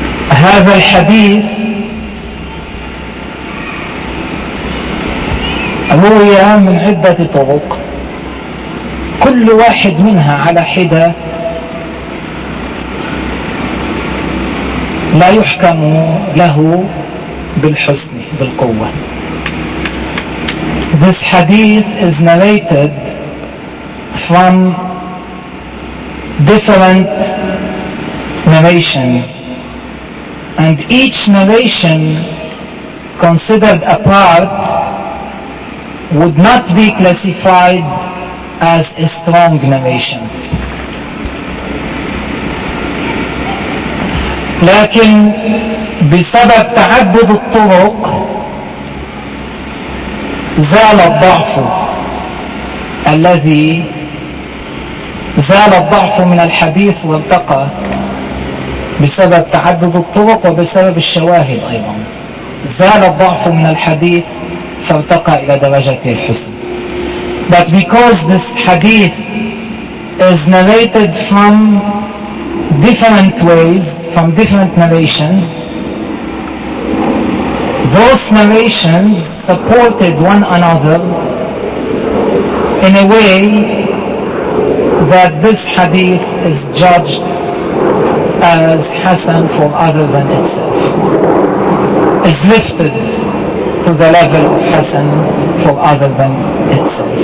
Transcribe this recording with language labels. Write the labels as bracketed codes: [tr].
[ar] هذا الحديث روية من عدة طرق، كل واحد منها على حدة لا يحكم له بالحسن بالقوة. [en] This hadith is narrated from different narrations, and each narration considered a part would not be classified as a strong narration. [ar] لكن بسبب تعدد الطرق زال الضعف الذي زال الضعف من الحديث والتقى بسبب تعدد الطرق وبسبب الشواهد أيضا زال الضعف من الحديث فارتقى إلى درجة الحسن. [en] But because this hadith is narrated from different ways, from different narrations, those narrations supported one another in a way that this hadith is judged as Hassan for other than itself, is lifted to the level of Hassan for other than itself.